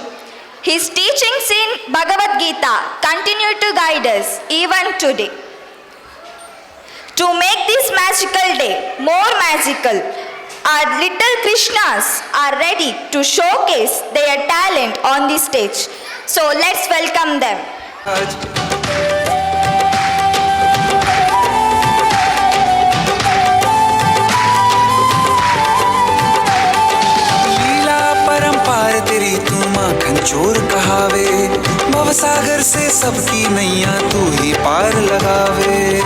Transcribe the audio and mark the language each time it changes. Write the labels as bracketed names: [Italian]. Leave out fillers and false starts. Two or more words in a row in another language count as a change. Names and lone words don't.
[English] His teachings in Bhagavad Gita continue to guide us even today. To make this magical day more magical, our little Krishnas are ready to showcase their talent on the stage. So let's welcome them. [Hindi] तेरी तू माखन चोर कहावे, भवसागर से सबकी नैया तू ही पार लगावे.